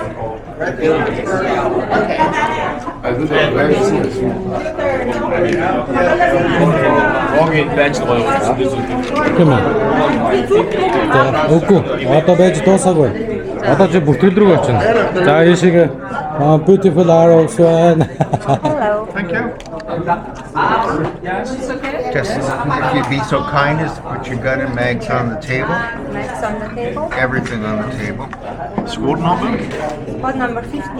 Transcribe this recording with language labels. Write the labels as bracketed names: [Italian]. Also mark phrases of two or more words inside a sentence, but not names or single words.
[Mongolian] Үгүй. Одоо байж дуусаагүй. Одоо чи бүртгэл рүү очино. За ийшээ [English] beautiful arrows [Mongolian] байна. [English] Just if you'd be so kind as to put your gun and mags on the table. Mags on the table. Everything on the table. Squad number? Code number 50.